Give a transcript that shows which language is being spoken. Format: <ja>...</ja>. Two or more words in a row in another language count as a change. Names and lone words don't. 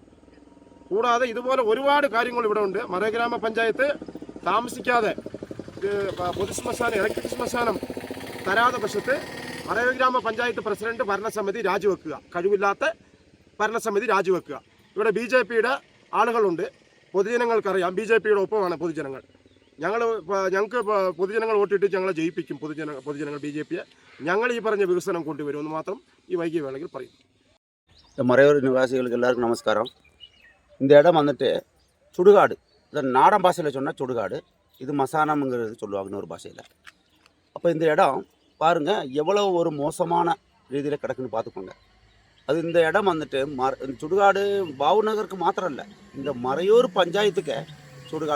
<ml>കൂടാതെ ഇതുപോലെ ഒരുപാട് കാര്യങ്ങൾ ഇവിടെ ഉണ്ട്. മറയൂർ ഗ്രാമപഞ്ചായത്ത് താമസിക്കാതെ പൊതുശ്മശാനം ഇലക്ട്രിക് ശ്മശാനം തരാതെ പക്ഷത്ത് മറയൂർ ഗ്രാമപഞ്ചായത്ത് പ്രസിഡന്റ് ഭരണസമിതി രാജിവെക്കുക, കഴിവില്ലാത്ത ഭരണസമിതി രാജിവെക്കുക. ഇവിടെ BJPയുടെ ആളുകളുണ്ട്, പൊതുജനങ്ങൾക്കറിയാം. BJPയുടെ ഒപ്പമാണ് പൊതുജനങ്ങൾ. ഞങ്ങൾക്ക് പൊതുജനങ്ങൾ വോട്ടിട്ട് ഞങ്ങളെ ജയിപ്പിക്കും. പൊതുജനങ്ങൾ BJPയെ ഞങ്ങൾ ഈ പറഞ്ഞ വികസനം കൊണ്ടുവരുമെന്ന് മാത്രം ഈ വൈകിയ വേളയിൽ പറയും.</ml> <ta>மறையூர் நிவாசிகளுக்கு எல்லாருக்கும் நமஸ்காரம். இந்த இடம் வந்துட்டு சுடுகாடு, இதை நாடன் பாஷையில் சொன்னால் சுடுகாடு, இது மசானம்ங்கிறது சொல்லுவாங்க இன்னொரு பாஷையில். அப்போ இந்த இடம் பாருங்கள் எவ்வளோ ஒரு மோசமான ரீதியில் கிடக்குன்னு பார்த்துக்கோங்க. அது இந்த இடம் வந்துட்டு சுடுகாடு பாபுநகருக்கு மாத்திரம் இல்லை, இந்த மறையூர் பஞ்சாயத்துக்கு சுடுகாடு.</ta>